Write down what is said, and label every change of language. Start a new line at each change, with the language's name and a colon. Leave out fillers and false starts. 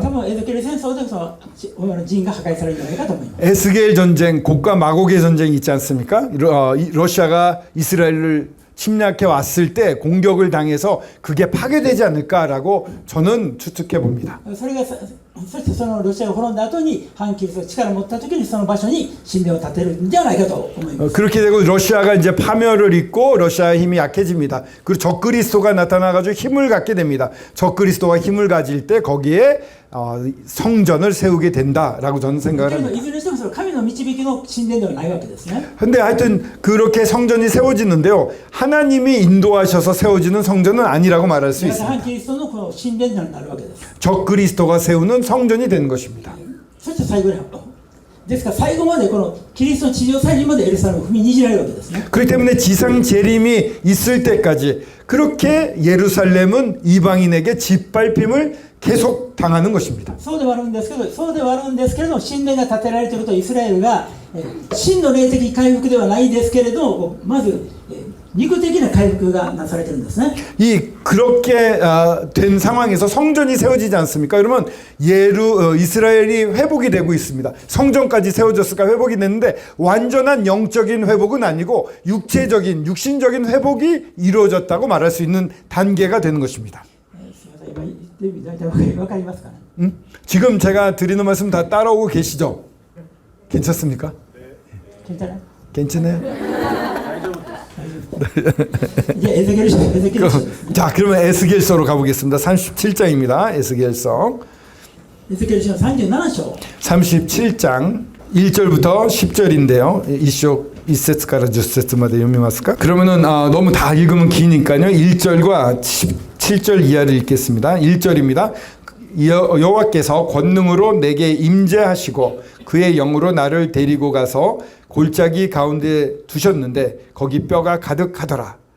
Japanese: 多分エゼキエル戦争でその寺院が破壊されるんじゃないかと思います。
Korean: 에스겔 전쟁, 곡과 마곡의 전쟁이 있지 않습니까? 러시아가 이스라엘을 침략해 왔을 때 공격을 당해서 그게 파괴되지 않을까라고 저는 추측해 봅니다.
Japanese: それがそしてそのロシアが滅んだ後に反キリストが力を持った時にその場所に神殿を建てるんじゃないかと思います。
Korean: 그렇게 되고 러시아가 이제 파멸을 입고 러시아의 힘이 약해집니다. 그리고 적그리스도가 나타나가지고 힘을 갖게 됩니다. 적그리스도가 힘을 가질 때 거기에 성전을 세우게 된다라고 저는 생각을
Japanese: けれど
Korean: 합니다.
Japanese: いずれにしてもそれは神の導きの神殿ではないわけですね。
Korean: 근데 하여튼 그렇게 성전이 세워지는데요. 하나님이 인도하셔서 세워지는 성전은 아니라고 말할 수
Japanese: だから
Korean: 있습니다.
Japanese: 反キリストのこの神殿になるわけです。
Korean: 적그리스도가 세우는 성전이 되는 것입니다.
Japanese: そして最後にですから最後までこのキリストの地上再臨までエルサレムを踏みにじられるわけですね。
Korean: 그렇기 때문에 지상 재림이 있을 때까지 그렇게 예루살렘은 이방인에게 짓밟힘을 계속 당하는 것입니다.
Japanese: そうではあるんですけど神殿が建てられているとイスラエルが真の霊的回復ではないですけれどもまず肉的な回復がなされているんですね。
Korean: 그렇게 된 상황에서 성전이 세워지지 않습니까? 그러면 이스라엘이 회복이 되고 있습니다. 성전까지 세워졌을까 회복이 됐는데 완전한 영적인 회복은 아니고 육신적인 회복이 이루어졌다고 말할 수 있는 단계가 되는 것입니다.
Japanese: 大体わかりますかね。
Korean: 지금 제가 드리는 말씀 다 따라오고 계시죠? 괜찮습니까? 괜찮아요? 괜찮아요? 이제 에스겔서. 자, 그러면 에스겔서로 가보겠습니다. 37장입니다. 에스겔서.
Japanese: エゼキエル書37章
Korean: 37장 1절부터 10절인데요.
Japanese: 1節から 10節まで 読みますか?
Korean: 그러면은 너무 다 읽으면 기니까요. 1절과 17절 이하를 읽겠습니다. 1절입니다. 여호와께서 권능으로 내게 임재하시고 그의 영으로 나를 데리고 가서 골짜기 가운데 두셨는데 거기 뼈가 가득하더라.